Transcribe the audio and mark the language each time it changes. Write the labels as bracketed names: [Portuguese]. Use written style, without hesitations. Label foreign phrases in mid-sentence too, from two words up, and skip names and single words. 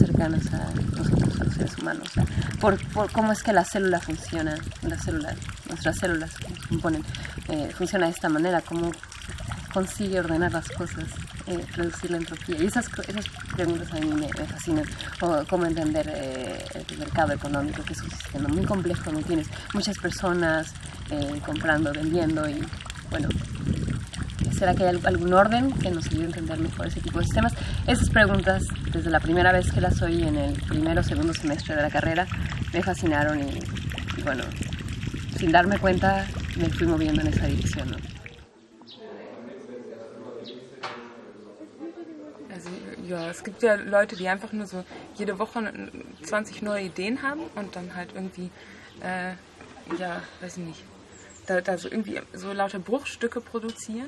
[Spanish] cercanas a nosotros, a los seres humanos, o sea, por cómo es que la célula funciona, nuestras células que nos componen, funciona de esta manera, cómo consigue ordenar las cosas, reducir la entropía, y esas preguntas a mí me fascinan, o cómo entender el mercado económico, que es un sistema muy complejo, donde tienes muchas personas comprando, vendiendo, y bueno, ¿será que hay algún orden que nos ayude a entender mejor ese tipo de sistemas? Esas preguntas, desde la primera vez que las oí en el primero o segundo semestre de la carrera, me fascinaron y bueno, sin darme cuenta me fui moviendo en esa dirección, ¿no? [German] Also ja, es gibt ja Leute, die einfach nur so jede Woche 20 neue Ideen haben und dann halt irgendwie, ja, weiß ich nicht, da so irgendwie so lauter Bruchstücke produzieren.